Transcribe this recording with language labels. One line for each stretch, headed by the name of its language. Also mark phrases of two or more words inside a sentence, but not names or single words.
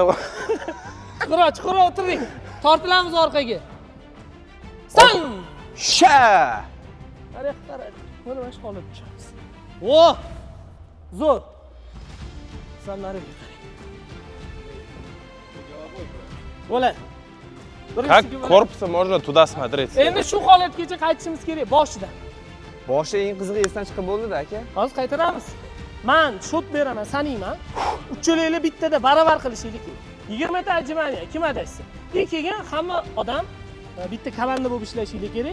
Uzbek: Chuqurroq o'tiring. Tortilamiz orqaga. San! Sha! Qara. Mana mana shu holat tushamiz. O! Zo'r. Sanlariga qarang. Bo'ladi.
Russian: Как корпуса можно туда смотреть?
Uzbek: Endi shu holatgacha qaytishimiz kerak boshidan. Boshi eng qizig'i esdan chiqib bo'ldi-da, aka. Hozir qaytaramiz. Men shot beraman, sanayman. Uchalanglar bittada baravar qilishinglar kerak. 20 ta ajmaniya, kim adashsa. Keyin hamma odam bitta komanda bo'lib ishlashinglar kerak.